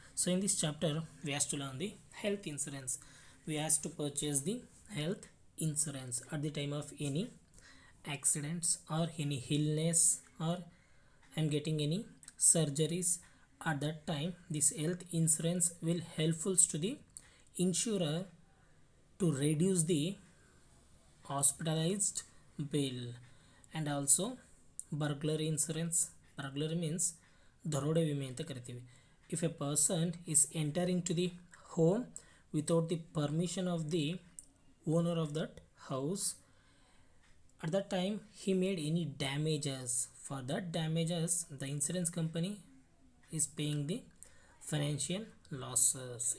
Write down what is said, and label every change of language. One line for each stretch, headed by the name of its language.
English: So in this chapter we have to learn the health insurance. We have to purchase the health insurance at the time of any accidents or any illness, or I'm getting any surgeries. At that time this health insurance will helpful to the insurer to reduce the hospitalized bill. And also burglary insurance. Burglary means
Kannada: ದರೋಡೆ ವಿಮೆ ಅಂತ ಕರಿತೀವಿ.
English: If a person is entering to the home without the permission of the owner of that house, at that time he made any damages. For that damages the insurance company is paying the financial losses.